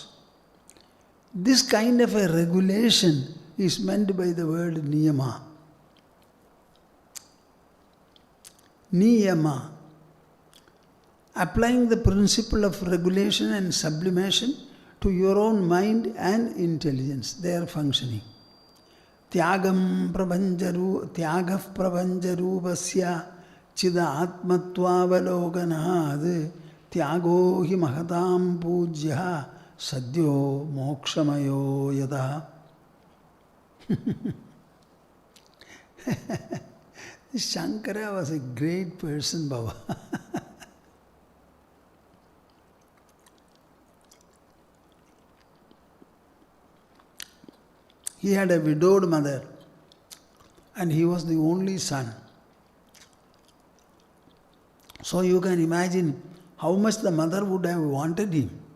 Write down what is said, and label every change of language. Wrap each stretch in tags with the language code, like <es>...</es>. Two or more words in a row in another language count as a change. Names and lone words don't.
<en>This kind of a regulation is meant by the word niyama. Niyama. Applying the principle of regulation and sublimation to your own mind and intelligence, their functioning.</en> <sa>त्यागः प्रपञ्चरूपस्य चिदा आत्मत्वावलोकनात् त्यागो हि महतां पूज्य सद्यो मोक्षमयो यदा.</sa> <en>Shankara was a great person, Baba. He had a widowed mother and he was the only son. So you can imagine how much the mother would have wanted him.</en>